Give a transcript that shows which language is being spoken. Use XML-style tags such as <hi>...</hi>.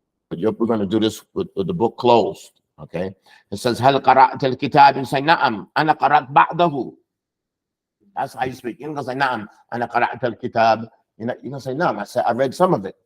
<en>But we're going to do this with the book closed. Okay. It says,</en> <ar>هل قرأت الكتاب?</ar> <en>You say,</en> <ar>نعم, أنا قرأت بعضه.</ar> <en>That's how you speak. You're going to say,</en> <ar>نعم, أنا قرأت الكتاب.</ar> <en>You're going to say, نعم, I read some of it.</en>